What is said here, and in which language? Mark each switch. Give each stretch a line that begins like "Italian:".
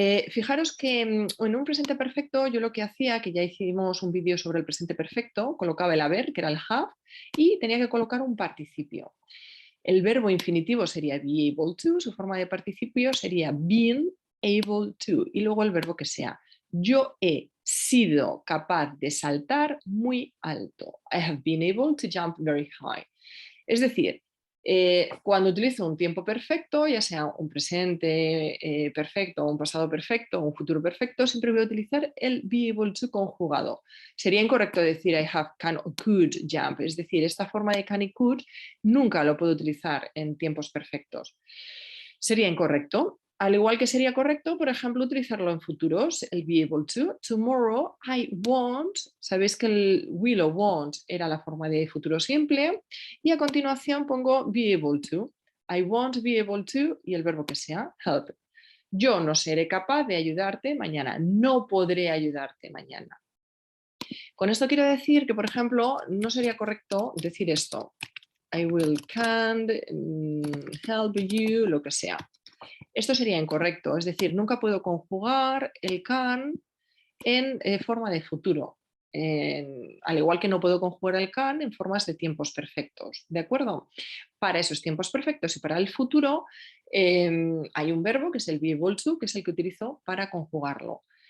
Spanish: Fijaros que en un presente perfecto yo lo que hacía, que ya hicimos un vídeo sobre el presente perfecto, colocaba el haber, que era el have, y tenía que colocar un participio. El verbo infinitivo sería be able to, su forma de participio sería been able to, y luego el verbo que sea. Yo he sido capaz de saltar muy alto.
English: I have been able to jump very high.
Spanish: Es decir, cuando utilizo un tiempo perfecto, ya sea un presente perfecto, un pasado perfecto, un futuro perfecto, siempre voy a utilizar el be able to conjugado. Sería incorrecto decir
English: I have can or could jump,
Spanish: es decir, esta forma de can y could nunca lo puedo utilizar en tiempos perfectos. Sería incorrecto. Al igual que sería correcto, por ejemplo, utilizarlo en futuros, el be able to.
English: Tomorrow I won't.
Spanish: Sabéis que el will o won't era la forma de futuro simple. Y a continuación pongo be able to.
English: I won't be able to
Spanish: y el verbo que sea, help. Yo no seré capaz de ayudarte mañana. No podré ayudarte mañana. Con esto quiero decir que, por ejemplo, no sería correcto decir esto.
English: I will can't help you,
Spanish: lo que sea. Esto sería incorrecto, es decir, nunca puedo conjugar el can en forma de futuro, al igual que no puedo conjugar el can en formas de tiempos perfectos, ¿de acuerdo? Para esos tiempos perfectos y para el futuro hay un verbo que es el be able to, que es el que utilizo para conjugarlo.